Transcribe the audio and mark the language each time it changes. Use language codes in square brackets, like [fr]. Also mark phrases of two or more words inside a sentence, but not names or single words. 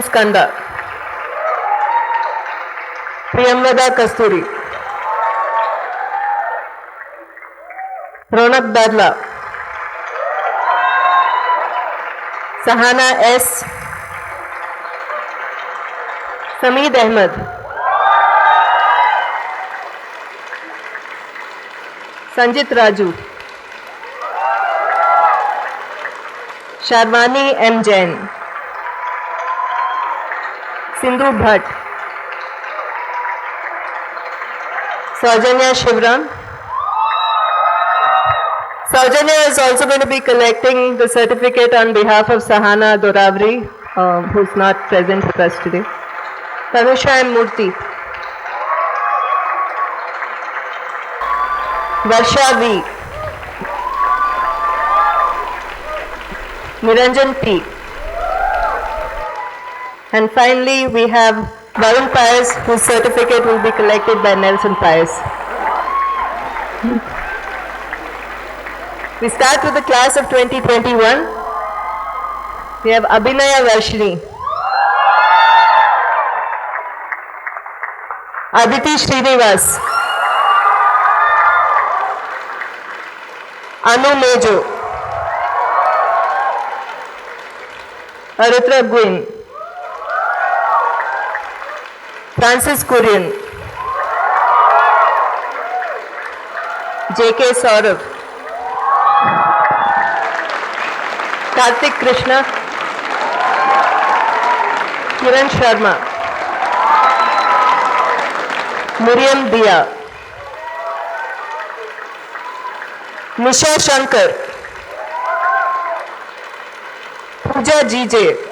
[en] Skanda, Priyamvada Kasturi, Ronak Dadla, Sahana S, Sameed Ahmed, Sanjit Raju, Sharwani M. Jain, Sindhu Bhatt, Saujanya Shivram. Saujanya is also going to be collecting the certificate on behalf of Sahana Doravri, who's not present with us today. Tanusha M. Murthy, Varsha V, Niranjan P. And finally, we have Varun Pius, whose certificate will be collected by Nelson Pius. We start with the class of 2021. We have Abhinaya Varshini, Aditi Srinivas, Anu Mejo, Aritra Gwyn, Francis Kurian, J.K. Saurav, Karthik Krishna, Kiran Sharma, Miriam Dia, Nisha Shankar, Pooja GJ,